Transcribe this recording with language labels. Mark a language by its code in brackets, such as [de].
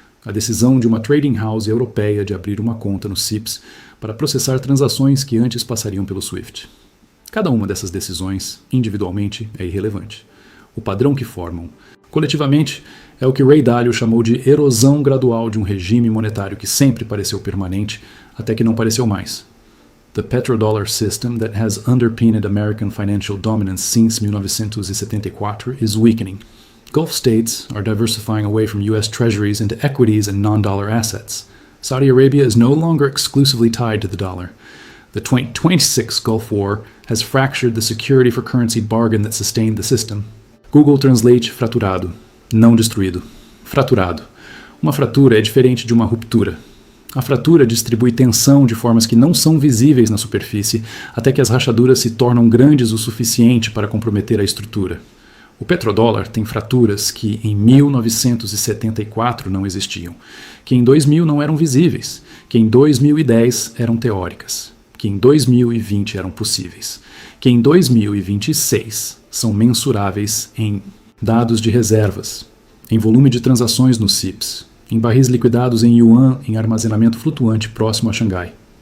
[pt] A decisão de uma trading house europeia de abrir uma conta no CIPS para processar transações que antes passariam pelo SWIFT. Cada uma dessas decisões, individualmente, é irrelevante. O padrão que formam, coletivamente, é o que Ray Dalio chamou de erosão gradual de um regime monetário que sempre pareceu permanente, até que não pareceu mais. [en] The petrodollar system that has underpinned American financial dominance since 1974 is weakening. Gulf states are diversifying away from U.S. treasuries into equities and non-dollar assets. Saudi Arabia is no longer exclusively tied to the dollar. The 2026 Gulf War has fractured the security for currency bargain that sustained the system. [pt] Google Translate fraturado, não destruído. Fraturado. Uma fratura é diferente de uma ruptura. A fratura distribui tensão de formas que não são visíveis na superfície, até que as rachaduras se tornam grandes o suficiente para comprometer a estrutura. O petrodólar tem fraturas que em 1974 não existiam, que em 2000 não eram visíveis, que em 2010 eram teóricas, que em 2020 eram possíveis, que em 2026 são mensuráveis em dados de reservas, em volume de transações no CIPS, em barris liquidados em yuan em armazenamento flutuante próximo a Xangai.